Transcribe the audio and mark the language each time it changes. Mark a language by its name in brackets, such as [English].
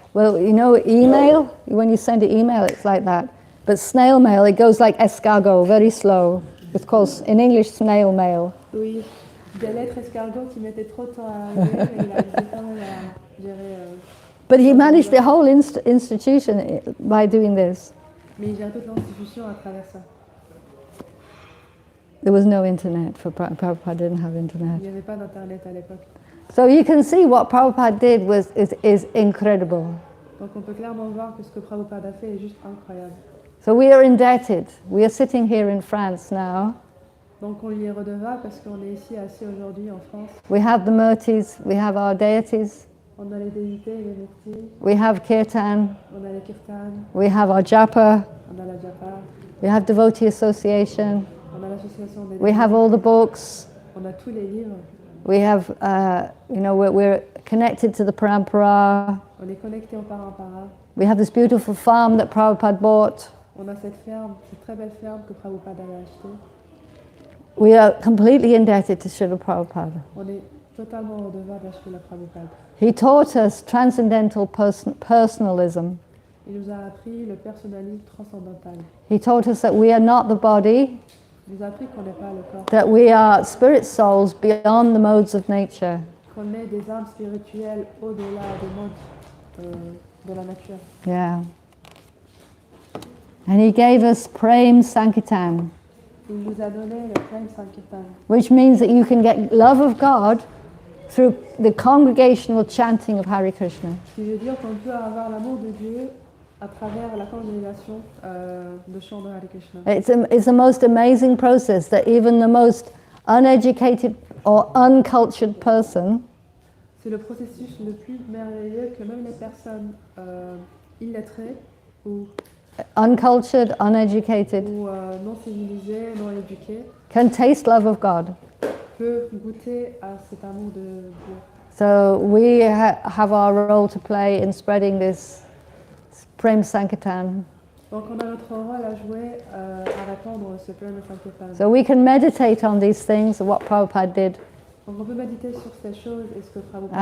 [English] Well, you know, email, when you send an email, it's like that. But snail mail, it goes like escargot, very slow. It's called, in English, snail mail. [French] Oui, des lettres escargot qui mettaient trop de temps à arriver, mais il arrivait quand même à gérer... [English] But he managed the whole institution by doing this. [French] Mais il gérait toute l'institution à travers ça. [English] There was no internet for Prabhupada, didn't have internet. [French] Il n'y avait pas d'internet à l'époque. [English] So you can see what Prabhupada did is incredible. [French] Donc on peut clairement voir que ce que Prabhupada a fait est juste incroyable. [English] So we are indebted. We are sitting here in France now. [French] Donc on lui est redevable parce qu'on est ici assis aujourd'hui en France. [English] We have the murtis, we have our deities. [French] On a les déités, les murtis. [English] We have kirtan. [French] On a les kirtan. [English] We have our japa. [French] On a la japa. [English] We have devotee association. [French] On a l'association des [English] We have all the books. [French] On a tous les livres. [English] We have, we're connected to the parampara. [French] On est connecté au parampara. [English] We have this beautiful farm that Prabhupada bought. [French] On a cette ferme, cette très belle ferme que Prabhupada avait achetée. [English] We are completely indebted to Srila Prabhupada. [French] On est totalement redevable à Srila Prabhupada. [English] He taught us transcendental personalism. [French] Il nous a appris le personnalisme transcendantal. [English] He taught us that we are not the body, [French] Il nous a appris qu'on n'est pas le corps, [English] that we are spirit souls beyond the modes of nature. [French] qu'on est des âmes spirituelles au-delà des modes de la nature. [English] Yeah. And he gave us Prem Sankirtan, [French] Il nous a donné le Prem Sankirtan, [English] which means that you can get love of God through the congregational chanting of Hare Krishna. [French] ce qui veut dire qu'on peut avoir l'amour de Dieu à travers la congrégation de chants de Hare Krishna. [English] It's the most amazing process that even the most uneducated or uncultured person [French] C'est le processus le plus merveilleux que même les personnes illettrées ou [English] uncultured, uneducated, [French] non civilisées, non éduquées [English] can taste love of God. [French] peuvent goûter à cet amour de Dieu. [English] So we have our role to play in spreading this Prem Sankirtan. [French] Donc on a notre rôle à jouer à répandre ce Prem Sankirtan. [English] So we can meditate on these things, what Prabhupada did, [French] Donc on peut méditer sur ces choses et ce que Prabhupada